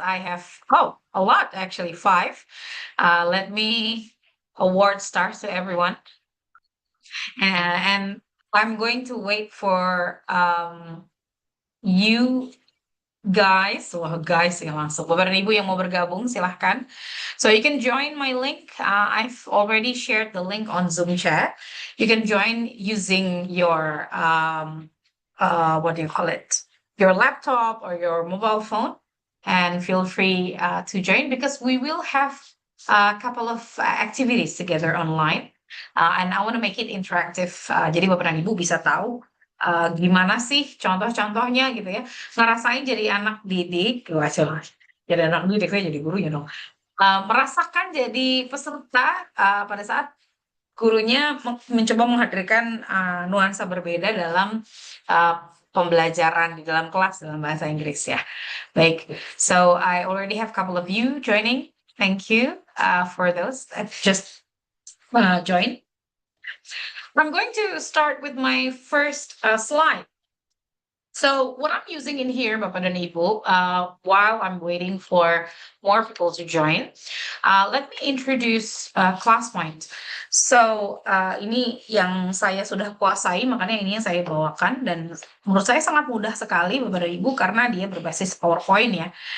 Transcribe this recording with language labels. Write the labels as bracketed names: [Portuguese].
[English] I have, a lot actually, 5. Let me award stars to everyone. And I'm going to wait for you guys, [Indonesian] ya langsung. Bapak dan Ibu yang mau bergabung, silahkan. [English] So you can join my link. I've already shared the link on Zoom chat. You can join using your, what do you call it? Your laptop or your mobile phone, and feel free to join because we will have a couple of activities together online. And I want to make it interactive. [Indonesian] Jadi Bapak dan Ibu bisa tahu gimana sih contoh-contohnya gitu ya, ngerasain jadi anak didik, jadi anak didik saya jadi gurunya dong, merasakan jadi peserta pada saat gurunya mencoba menghadirkan nuansa berbeda dalam pembelajaran di dalam kelas dalam bahasa Inggris ya. [English] Baik, so I already have a couple of you joining. Thank you for those that just join. I'm going to start with my first slide. So what I'm using in here, [Indonesian] Bapak dan Ibu, [English] while I'm waiting for more people to join, let me introduce ClassPoint. [Indonesian] So ini yang saya sudah kuasai, makanya ini yang saya bawakan dan menurut saya sangat mudah sekali, Bapak dan Ibu, karena dia berbasis PowerPoint ya.